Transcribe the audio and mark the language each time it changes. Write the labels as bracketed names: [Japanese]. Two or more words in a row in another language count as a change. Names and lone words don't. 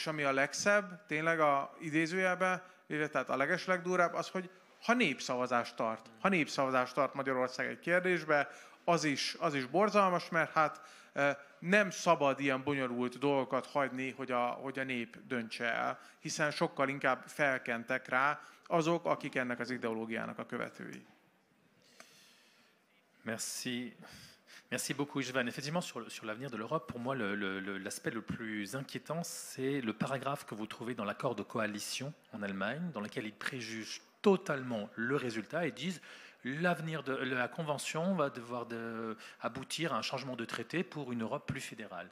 [Hungarian] ami a legszebb, tényleg a idézőjelben, tehát a legeslegdurvább, az, hogy ha népszavazást tart Magyarország egy kérdésbe, az is borzalmas, mert hát nem szabad ilyen bonyolult dolgokat hagyni, hogy a nép döntse el, hiszen sokkal inkább felkentek rá azok, akik ennek az ideológiának a követői. [French] Merci. Merci beaucoup, Istvan. Effectivement, sur l'avenir de l'Europe, pour moi, l'aspect le plus inquiétant, c'est le paragraphe que vous trouvez dans l'accord de coalition en Allemagne, dans lequel ils préjugent totalement le résultat et disent l'avenir de la Convention va devoir aboutir à un changement de traité pour une Europe plus fédérale.